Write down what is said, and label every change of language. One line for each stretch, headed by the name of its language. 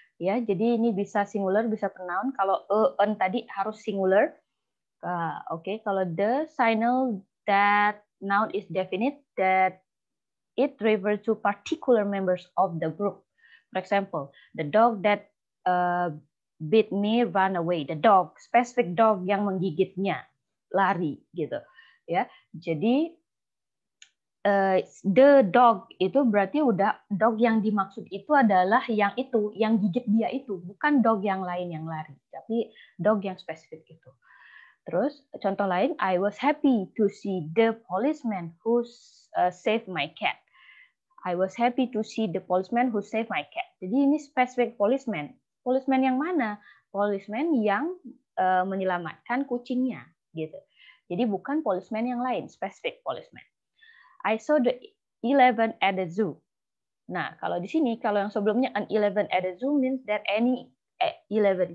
Indonesian: Ya, jadi ini bisa singular, bisa pronoun. Kalau an tadi harus singular.
English: Oke, kalau the signal that noun is definite, that it refers to particular members of the group. For example, the dog that bit me run away. The dog, specific dog
Indonesian: yang menggigitnya, lari gitu ya. Jadi the dog itu berarti udah dog yang dimaksud itu adalah yang itu, yang gigit dia itu, bukan dog yang lain yang lari, tapi dog yang spesifik itu.
English: Terus contoh lain, I was happy to see the policeman who saved my cat. I was happy to see the policeman who saved my cat.
Indonesian: Jadi ini specific policeman. Policeman yang mana? Policeman yang menyelamatkan kucingnya, gitu. Jadi bukan policeman yang lain,
English: specific policeman. I saw the 11 at the zoo.
Indonesian: Nah, kalau di sini, kalau yang sebelumnya
English: an 11 at the zoo means that any 11.